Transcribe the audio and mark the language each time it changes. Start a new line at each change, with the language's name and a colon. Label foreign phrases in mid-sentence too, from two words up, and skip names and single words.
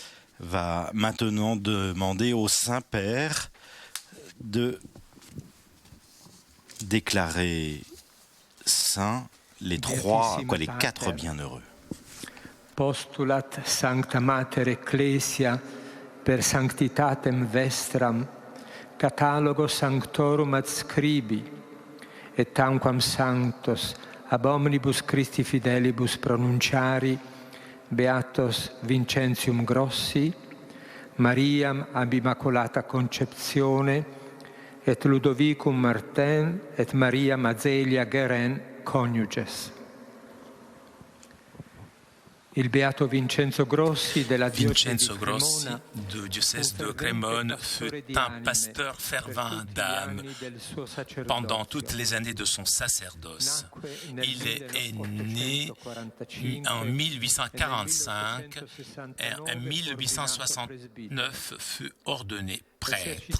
French: va maintenant demander au Saint-Père de déclarer saints les quatre bienheureux.
Latin: Postulat Sancta Mater Ecclesia per sanctitatem vestram, catalogo sanctorum adscribi, et tamquam sanctos ab omnibus Christi fidelibus pronunciari, Beatos Vincentium Grossi, Mariam ab Immacolata Concepzione, et Ludovicum Martin, et Maria Mazelia Guerin, coniuges.
Italian: Il Beato Vincenzo Grossi du
French: diocèse de Crémone fut un pasteur fervent d'âme pendant toutes les années de son sacerdoce. Il est né en 1845 et en 1869 fut ordonné prêtre.